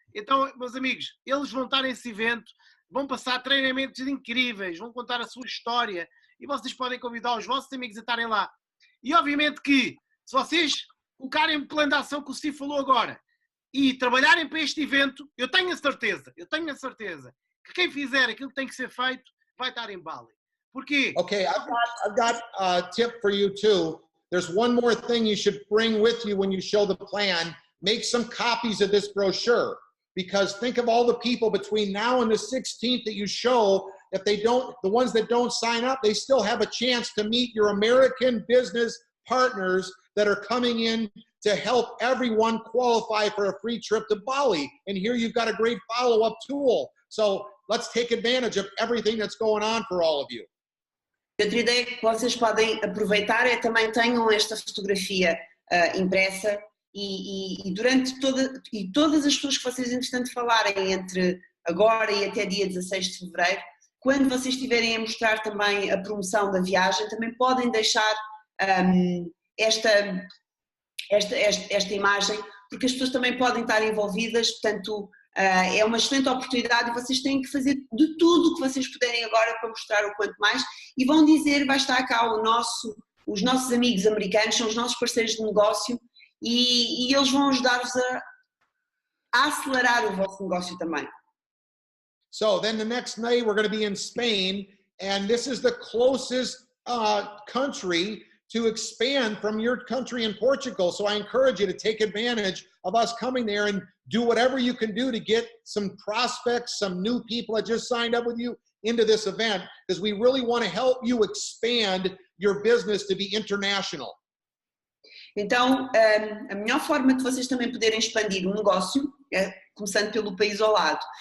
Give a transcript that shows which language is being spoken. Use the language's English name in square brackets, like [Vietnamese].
[Portuguese] Então, meus amigos, eles vão estar nesse evento, vão passar treinamentos incríveis, vão contar a sua história e vocês podem convidar os vossos amigos a estarem lá. E obviamente que, se vocês colocarem o plano de ação que o Steve falou agora e trabalharem para este evento, eu tenho a certeza que quem fizer aquilo que tem que ser feito vai estar em Bali. Porquê? [English] Okay, I've got a tip for you too. There's one more thing you should bring with you when you show the plan. Make some copies of this brochure, because think of all the people between now and the 16th that you show. If they don't, the ones that don't sign up, they still have a chance to meet your American business partners that are coming in to help everyone qualify for a free trip to Bali. And here you've got a great follow-up tool. So let's take advantage of everything that's going on for all of you. [Portuguese] Outra ideia que vocês podem aproveitar é também tenham esta fotografia impressa e durante todas as pessoas que vocês entretanto falarem entre agora e até dia 16 de fevereiro, quando vocês estiverem a mostrar também a promoção da viagem, também podem deixar esta imagem, porque as pessoas também podem estar envolvidas, portanto é uma excelente oportunidade e vocês têm que fazer de tudo o que vocês puderem agora para mostrar o quanto mais, e vão dizer, vai estar cá os nossos amigos americanos, são os nossos parceiros de negócio e eles vão ajudar-vos a acelerar o vosso negócio também. [English] So then the next night we're going to be in Spain, and this is the closest country to expand from your country in Portugal. So I encourage you to take advantage of us coming there and do whatever you can do to get some prospects, some new people that just signed up with you into this event, because we really want to help you expand your business to be international. [Portuguese] Então, a melhor forma de vocês também poderem expandir o negócio é começando pelo país ao lado.